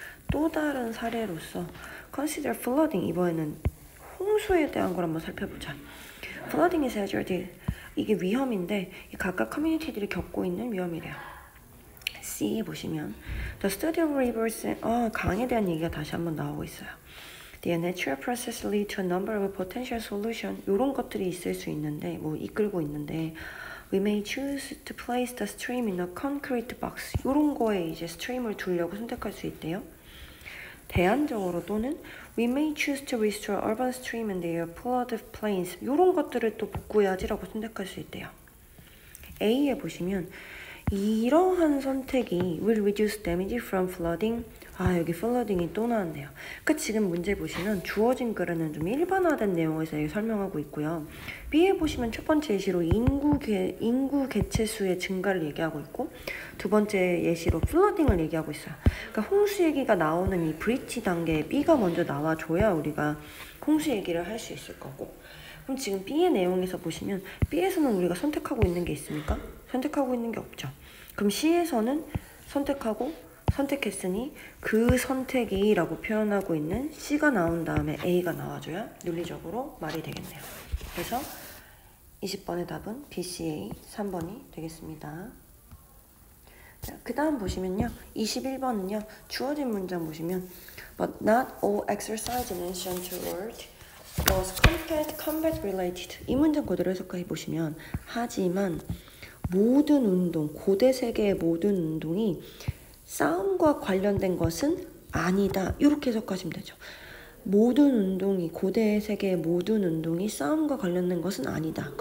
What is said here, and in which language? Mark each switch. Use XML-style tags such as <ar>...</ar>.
<ko>또 다른 사례로서</ko> <en>consider flooding,</en> <ko>이번에는 홍수에 대한 걸 한번 살펴보자.</ko> <en>flooding is hazard,</en> <ko>이게 위험인데 각각 커뮤니티들이 겪고 있는 위험이래요. C 보시면</ko> <en>the study of rivers,</en> <ko>강에 대한 얘기가 다시 한번 나오고 있어요.</ko> <en>The natural process lead to a number of potential solution.</en> <ko>이런 것들이 있을 수 있는데 이끌고 있는데</ko> <en>We may choose to place the stream in a concrete box.</en> <ko>이런 거에 이제 스트림을 두려고 선택할 수 있대요. 대안적으로 또는</ko> <en>We may choose to restore urban stream and their flooded plains.</en> <ko>이런 것들을 또 복구해야지라고 선택할 수 있대요. A에 보시면 이러한 선택이</ko> <en>will reduce damage from flooding.</en> <ko>여기 flooding이 또 나왔네요. 그러니까 지금 문제 보시면 주어진 글은 좀 일반화된 내용에서 설명하고 있고요. B에 보시면 첫 번째 예시로 인구 개체수의 증가를 얘기하고 있고 두 번째 예시로 flooding을 얘기하고 있어요. 그러니까 홍수 얘기가 나오는 이 브릿지 단계에 B가 먼저 나와줘야 우리가 홍수 얘기를 할 수 있을 거고, 그럼 지금 B의 내용에서 보시면 B에서는 우리가 선택하고 있는 게 있습니까? 선택하고 있는 게 없죠. 그럼 C에서는 선택했으니 그 선택이 라고 표현하고 있는 C가 나온 다음에 A가 나와줘야 논리적으로 말이 되겠네요. 그래서 20번의 답은 B, C, A 3번이 되겠습니다. 그 다음 보시면요. 21번은요. 주어진 문장 보시면</ko> <en>But not all exercise in ancient world was combat related.</en> <ko>이 문장 그대로 해석해 보시면 하지만 모든 운동, 고대 세계의 모든 운동이 싸움과 관련된 것은 아니다. 이렇게 해석하시면 되죠. 모든 운동이, 고대 세계의 모든 운동이 싸움과 관련된 것은 아니다.</ko>